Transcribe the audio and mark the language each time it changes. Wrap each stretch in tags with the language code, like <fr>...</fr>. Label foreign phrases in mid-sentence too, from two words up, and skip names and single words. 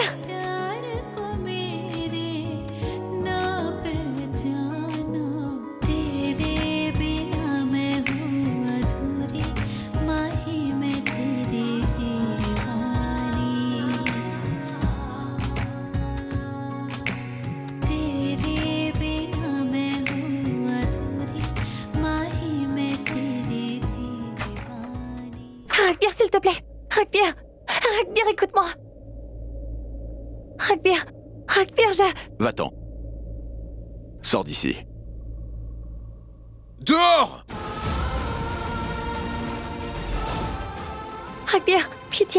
<hi>प्यार को मेरे ना पहचाना तेरे बिना मैं हूँ अधूरी माही मैं तेरी दीवानी तेरे बिना मैं हूँ अधूरी माही मैं तेरी दीवानी</hi> <fr>Rugbear, s'il te plaît. Rugbear. Rugbear, écoute-moi. Rugbear. Rugbear, je... Va-t'en. Sors d'ici. Dehors! Rugbear, pitié.</fr>